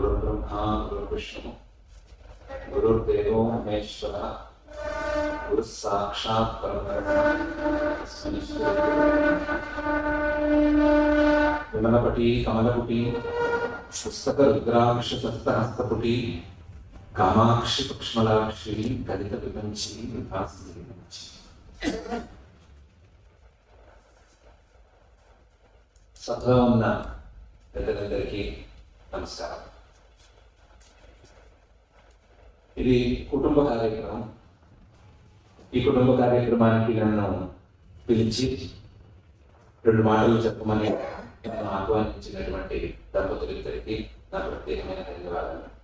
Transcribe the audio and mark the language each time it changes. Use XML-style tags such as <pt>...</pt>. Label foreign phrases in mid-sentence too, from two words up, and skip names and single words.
<sa>गुरुर्ब्रह्मा गुरुर्विष्णु गुरुर्देवो महेश्वरः गुरुः साक्षात् परब्रह्म विमलपटी कमलपुटी पुस्तक रुद्राक्ष सप्तहस्तपुटी कामाक्षि पुक्ष्मलाक्षी गलित विपंची विभासी</sa> <te>సభలో ఉన్న పెద్దలందరికీ నమస్కారం. ఇది కుటుంబ కార్యక్రమం. ఈ కుటుంబ కార్యక్రమానికి నన్ను పిలిచి 2 మాటలు చెప్పమని నన్ను ఆహ్వానించినటువంటి దంపతులిద్దరికీ నా ప్రత్యేకమైన ధన్యవాదాలు.</te>